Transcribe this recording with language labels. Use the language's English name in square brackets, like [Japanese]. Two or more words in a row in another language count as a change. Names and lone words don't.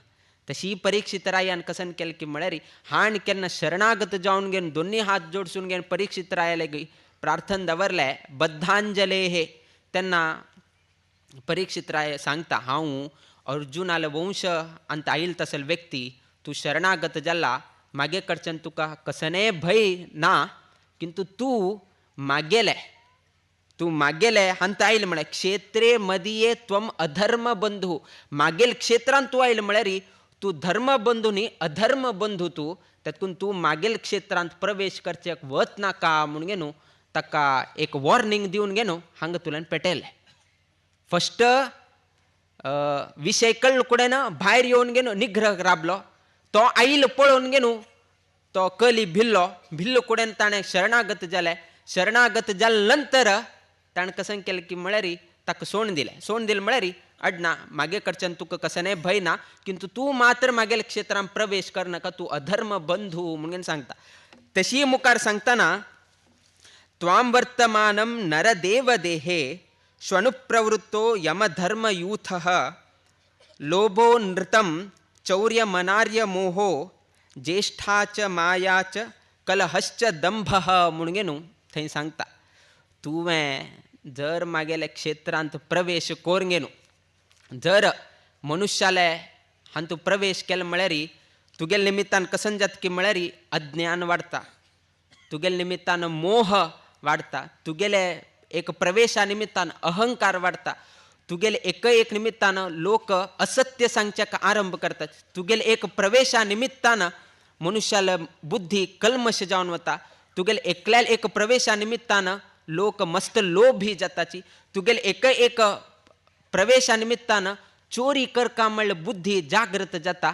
[Konkani] तशी परीक्षित रायान कसन केलें की म्हळ्यार हाण केन्ना शरणागत जावन घेवन दोन्ही हात जोडसून घेवन परीक्षित रायाले प्रार्थना दवरले बद्धांजले हे तेन्ना परीक्षित राय सांगता हांव अर्जुनाले वंश अंत आयिल्लो तसलो व्यक्ती, तूं शरणागत जाला मागे कडच्यान तुका कसने भय ना, किंतु तूं मागेले हांत आयले म्हळ्यार [Sanskrit] क्षेत्रे मदीये त्वम अधर्म बंधू, [Konkani] मागेल क्षेत्रांत तूं आयले म्हळ्यार तूं धर्म बंधू न्ही अधर्म बंधू तूं, तातूंत तूं मागेल क्षेत्रांत प्रवेश करचेक वच नाका म्हूण घेवन ताका एक वॉर्निंग दिवन घेवन हांगा तुल्यान पेटयलें. फस्ट विशय कळ्ळ कुडेन भायर येवन घेवन निग्रह राबलो. तो आयिल्लो पळोवन घेवन तो कली भिल्लो कुडेन ताणें शरणागत जालें. शरणागत जाले नंतर ताणें कशें केलें की म्हळ्यार ताका सोडून दिलें म्हळ्यार अडना मागे कडच्यान तुका कसनय भंय ना, किंतु तूं मात्र मागेल क्षेत्रांत प्रवेश करनाका, तूं अधर्म बंधू म्हणून सांगता. तशी मुखार सांगतना [Sanskrit] त्वां वर्तमानं नरदेव देहे श्वनुप्रवृत्तो यमधर्मयूथः लोभो नृतं चौर्यमनार्य मोहो ज्येष्ठा च माया च कलहश्च दंभः [Konkani] म्हणून घेवन थंय सांगता. तुवें जर मागेल्या क्षेत्रांत प्रवेश करून घेवन जर मनुष्याले हातूं प्रवेश केलो म्हळ्यार तुगेले निमित्तान कसन जाता की म्हळ्यार अज्ञान वाडटा, तुगेले निमित्तान मोह वाडटा, तुगेले एक प्रवेशा निमित्तान अहंकार वाडटा, तुगेले एक निमित्तान लोक असत्य सांगच्याक आरंभ करतात, तुगेले एक प्रवेशा निमित्तान मनुष्याला बुद्धी कल्मश जावन वता, तुगेले एकल्या एक प्रवेशा निमित्तान लोक मस्त लोभी जाताची, तुगेले एक प्रवेशा निमित्तान चोरी करका म्हणल्यार बुद्धी जागृत जाता.